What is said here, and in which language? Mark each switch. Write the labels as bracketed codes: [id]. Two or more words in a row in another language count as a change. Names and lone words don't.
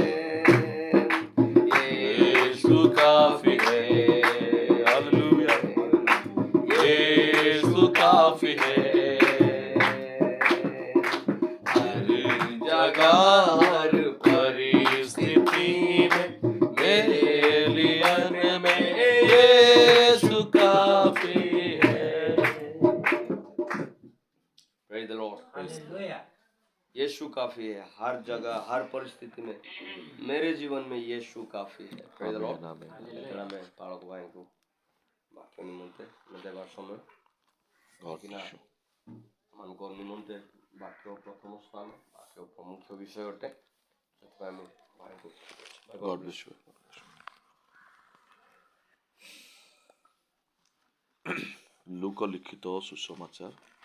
[hi] यीशु काफी है, हालेलुया, यीशु काफी है, हर जगह हर परिस्थिति में मेरे लिए में यीशु काफी है। [en] Praise the Lord. [hi] यीशु काफी है, हर जगह हर परिस्थिति में मेरे जीवन में यीशु काफी है। [en] Praise the Lord. [or] ଏଥର ଆମେ ପାଳକ ଭାଇଙ୍କୁ ବାକ୍ୟ ନିମନ୍ତେ ଦେବାର ସମୟ ମାନଙ୍କ ନିମନ୍ତେ ବାକ୍ୟ ପ୍ରଥମ ସ୍ଥାନ, ବାକ୍ୟ ପ୍ରମୁଖ ବିଷୟ ଅଟେ। ସେଥିପାଇଁ ଆମେ ଭାଇଙ୍କୁ ଲୁକ ଲିଖିତ ସୁସମାଚାର